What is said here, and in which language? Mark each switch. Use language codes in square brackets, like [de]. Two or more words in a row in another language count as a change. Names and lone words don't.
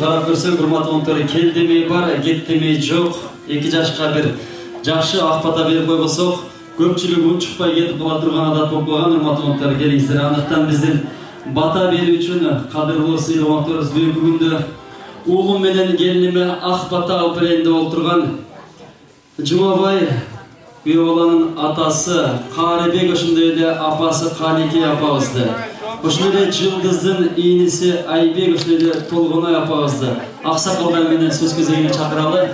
[ky] Карап көрсөк урматтуу кел демей бар, кет демей жок. 2 жашка бир жакшы ак бата берип койбосок, көпчүлүк унчукпай кетип кала турган адат болуп калган. Урматтуу келиңиздер. Андыктан биздин бата берүү үчүн кадырлуу сыйланмакторубуз бүгүнкү күндө уулум менен келиниме ак бата алып берейин деп олтурган Жумабай күйөө баланын атасы Карыбек, ошондой эле апасы Калике апабызды, ошондой эле Жылдыздын ийниси Айбек, ошондой эле Толгоной апабызды аксакалдар менен сөз кезегине чакыралы.